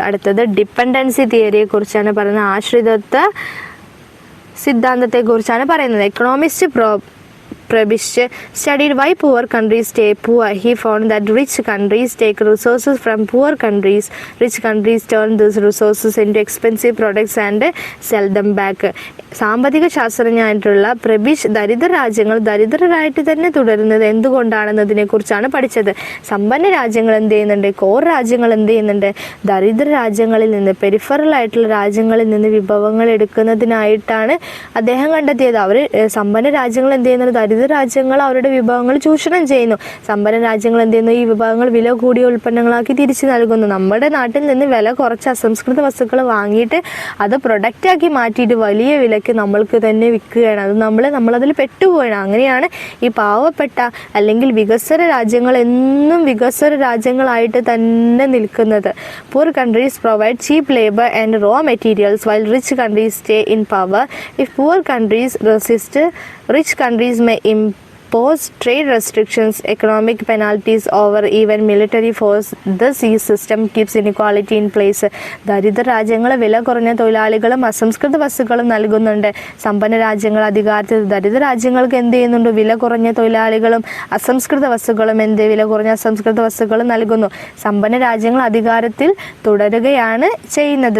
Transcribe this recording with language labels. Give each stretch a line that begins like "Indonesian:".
Malayalam: അടുത്തത് ഡിപ്പെൻഡൻസി തിയറിയെ കുറിച്ചാണ് പറയുന്നത്. ആശ്രിതത്വ സിദ്ധാന്തത്തെക്കുറിച്ചാണ് പറയുന്നത്.
English: Economist Prebisch studied why poor countries stay poor. He found that rich countries take resources from poor countries. Rich countries turn these resources into expensive products and sell them back.
Malayalam: സാമ്പത്തിക ശാസ്ത്രജ്ഞനായിട്ടുള്ള പ്രബിഷ് ദരിദ്ര രാജ്യങ്ങൾ ദരിദ്രരായിട്ട് തന്നെ തുടരുന്നത് എന്തുകൊണ്ടാണെന്നതിനെ കുറിച്ചാണ് പഠിച്ചത്. സമ്പന്ന രാജ്യങ്ങൾ എന്ത് ചെയ്യുന്നുണ്ട്? കോർ രാജ്യങ്ങൾ എന്ത് ചെയ്യുന്നുണ്ട്? ദരിദ്ര രാജ്യങ്ങളിൽ നിന്ന്, പെരിഫറൽ ആയിട്ടുള്ള രാജ്യങ്ങളിൽ നിന്ന് വിഭവങ്ങൾ എടുക്കുന്നതിനായിട്ടാണ് അദ്ദേഹം കണ്ടെത്തിയത്. അവർ സമ്പന്ന രാജ്യങ്ങൾ എന്ത് ചെയ്യുന്നത്? ദരിദ്ര രാജ്യങ്ങൾ അവരുടെ വിഭവങ്ങൾ ചൂഷണം ചെയ്യുന്നു. സമ്പന്ന രാജ്യങ്ങൾ എന്ത് ചെയ്യുന്നു? ഈ വിഭവങ്ങൾ വില കൂടിയ ഉൽപ്പന്നങ്ങളാക്കി തിരിച്ചു നൽകുന്നു. നമ്മുടെ നാട്ടിൽ നിന്ന് വില കുറച്ച് അസംസ്കൃത വസ്തുക്കൾ വാങ്ങിയിട്ട് അത് പ്രൊഡക്റ്റാക്കി മാറ്റിയിട്ട് വലിയ വിലയ്ക്ക് നമ്മൾക്ക് തന്നെ വിൽക്കുകയാണ്. അത് നമ്മളതിൽ പെട്ടുപോവുകയാണ്. അങ്ങനെയാണ് ഈ പാവപ്പെട്ട അല്ലെങ്കിൽ വികസ്വര രാജ്യങ്ങൾ എന്നും വികസ്വര രാജ്യങ്ങളായിട്ട് തന്നെ നിൽക്കുന്നത്.
English: Poor countries provide cheap labor and raw materials while rich countries stay in power. If poor countries resist, rich countries may impose trade restrictions, economic penalties, or even military force. This system keeps inequality in place.
Malayalam: ദരിദ്ര രാജ്യങ്ങൾ വില കുറഞ്ഞ തൊഴിലാളികളും അസംസ്കൃത വസ്തുക്കളും നൽകുന്നുണ്ട്. സമ്പന്ന രാജ്യങ്ങൾ അധികാരത്തിൽ, ദരിദ്ര രാജ്യങ്ങൾക്ക് എന്ത് ചെയ്യുന്നുണ്ട്? വില കുറഞ്ഞ തൊഴിലാളികളും അസംസ്കൃത വസ്തുക്കളും വില കുറഞ്ഞ അസംസ്കൃത വസ്തുക്കളും നൽകുന്നു. സമ്പന്ന രാജ്യങ്ങൾ അധികാരത്തിൽ തുടരുകയാണ് ചെയ്യുന്നത്.